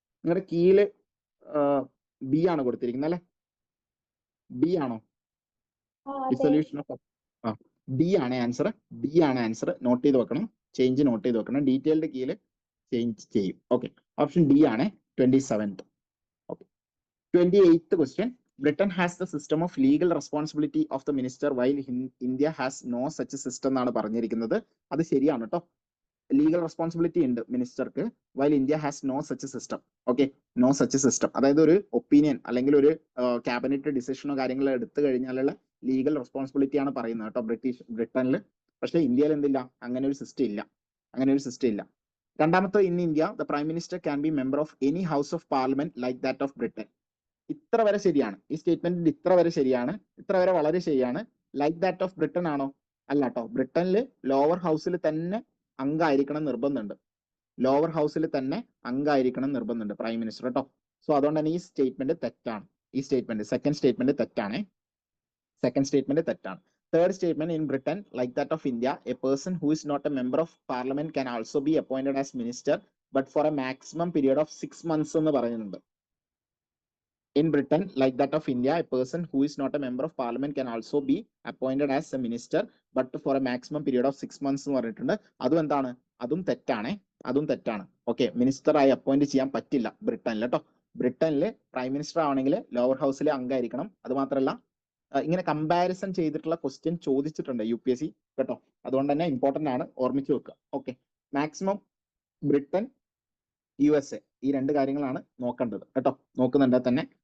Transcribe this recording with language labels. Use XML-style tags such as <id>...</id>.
<ml>നിങ്ങളുടെ കീഴില് ബി ആണ് കൊടുത്തിരിക്കുന്നത് അല്ലെ? ബി ആണോ? ഡിസൊല്യൂഷൻ ഓഫ് ഡി ആണ് ആൻസർ. ഡി ആണ് ആൻസർ. നോട്ട് ചെയ്ത് വെക്കണം, ചേഞ്ച് നോട്ട് ചെയ്ത് വെക്കണം. ഡീറ്റെയിൽഡ് കീഴിൽ ചേഞ്ച് ചെയ്യും. ഓക്കെ, ഓപ്ഷൻ ഡി ആണ് 27th. Okay, 28th question.</ml> <en>Britain has the system of legal responsibility of the minister while India has no such system</en> <ml>എന്നാണ് പറഞ്ഞിരിക്കുന്നത്. അത് ശരിയാണ് കേട്ടോ.</ml> <en>Legal responsibility ഉണ്ട് മിനിസ്റ്റർക്ക്, while India has no such system.</en> <ml>Okay, no such system, അതായത് ഒരു opinion അല്ലെങ്കിൽ ഒരു ക്യാബിനറ്റ് ഡിസിഷനോ കാര്യങ്ങളോ എടുത്തു കഴിഞ്ഞാലുള്ള ലീഗൽ റെസ്പോൺസിബിലിറ്റി ആണ് പറയുന്നത് കേട്ടോ ബ്രിട്ടനിൽ. പക്ഷേ ഇന്ത്യയിൽ എന്തില്ല, അങ്ങനെ ഒരു സിസ്റ്റം ഇല്ല, അങ്ങനെ ഒരു സിസ്റ്റം ഇല്ല.</ml> <en>രണ്ടാമത്തെ, in India the prime minister can be member of any house of parliament like that of Britain.</en> <ml>ഇത്ര വരെ ശരിയാണ്, ഈ സ്റ്റേറ്റ്മെന്റിൽ ഇത്ര വരെ ശരിയാണ്, ഇത്ര വരെ വളരെ ശരിയാണ്. ലൈക്ക് ദാറ്റ് ഓഫ് ബ്രിട്ടൻ ആണോ? അല്ല കേട്ടോ. ബ്രിട്ടനിൽ ലോവർ ഹൗസിൽ തന്നെ അംഗമായിരിക്കണം നിർബന്ധമുണ്ട്, ലോവർ ഹൗസിൽ തന്നെ അംഗമായിരിക്കണം നിർബന്ധമുണ്ട് പ്രൈം മിനിസ്റ്റർ കേട്ടോ. സോ അതുകൊണ്ട് തന്നെ ഈ സ്റ്റേറ്റ്മെന്റ് തെറ്റാണ്. ഈ സ്റ്റേറ്റ്മെന്റ്, സെക്കൻഡ് സ്റ്റേറ്റ്മെന്റ് തെറ്റാണ്. സെക്കൻഡ് സ്റ്റേറ്റ്മെന്റ് തെറ്റാണ്.</ml> <en>third statement, in Britain like that of India a person who is not a member of parliament can also be appointed as minister but for a maximum period of 6 months</en> <ml>എന്ന് പറയുന്നുണ്ട്.</ml> <en>In Britain, like that of India, a person who is not a member of parliament can also be appointed as a minister, but for a maximum period of 6 months</en> <ml>എന്ന് പറഞ്ഞിട്ടുണ്ട്. അതും എന്താണ്? അതും തെറ്റാണ്, അതും തെറ്റാണ്. ഓക്കെ, മിനിസ്റ്റർ ആയി appoint ചെയ്യാൻ പറ്റില്ല ബ്രിട്ടനിൽ കേട്ടോ. ബ്രിട്ടനിൽ പ്രൈം മിനിസ്റ്റർ ആണെങ്കിൽ ലോവർ ഹൗസിലെ അംഗമായിരിക്കണം. അത് മാത്രമല്ല, ഇങ്ങനെ കമ്പാരിസൺ ചെയ്തിട്ടുള്ള ക്വസ്റ്റ്യൻ ചോദിച്ചിട്ടുണ്ട് UPSC കേട്ടോ. അതുകൊണ്ട് തന്നെ ഇമ്പോർട്ടന്റ് ആണ്, ഓർമ്മിച്ച് വെക്കുക. ഓക്കെ, മാക്സിമം ബ്രിട്ടൻ, USA, ഈ രണ്ട് കാര്യങ്ങളാണ് നോക്കേണ്ടത് കേട്ടോ. നോക്കുന്നുണ്ട് തന്നെ.</ml>